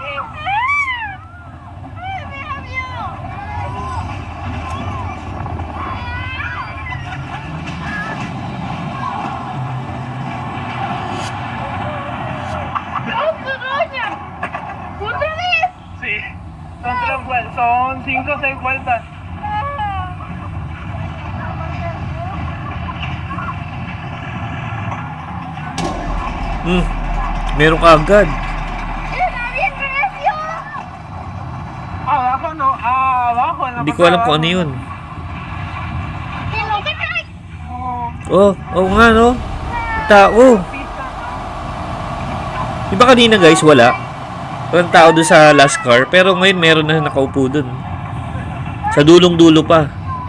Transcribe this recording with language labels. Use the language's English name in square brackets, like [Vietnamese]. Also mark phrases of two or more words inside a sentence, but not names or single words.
[Spanish] ¡Ay, me da miedo! ¡Ay, qué roña! ¿Otra vez? Sí. Son 5 o 6 vueltas. [Filipino] Meron ka agad. [Spanish] ¡Está bien recio! Abajo no, abajo en la [Filipino] Hindi ko [Spanish] parte [Filipino] alam [Spanish] de [Filipino] kung ano [Spanish] abajo. [Filipino] yun. [Spanish] ¡Que no te caes! [Filipino] Oh nga no. Tao. Di ba kanina guys, wala? Walang tao doon sa [English] last car, [Filipino] pero ngayon meron na nakaupo doon. Sa dulong-dulo pa.